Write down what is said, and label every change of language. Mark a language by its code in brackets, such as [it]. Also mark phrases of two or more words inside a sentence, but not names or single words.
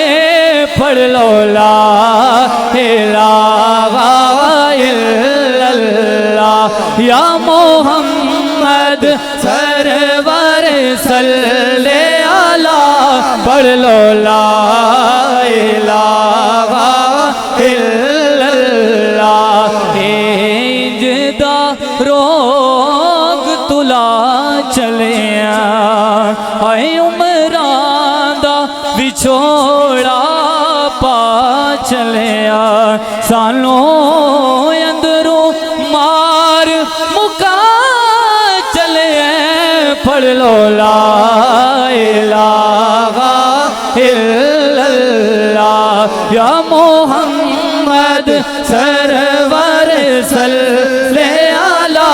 [pa] پڑھ لو [ar] لا الہ الا اللہ [pa] یا محمد سرور صلی علی. پڑھ لو [ar] لا الہ الا اللہ. [pa] انجدہ روگ تلا چلیا اے عمران دا وچھوڑا پا چلیا. سانوں اندروں مار مکا چلے. پڑھ لو [ar] لا الہ الا اللہ [pa] یا محمد سرور صلی علی.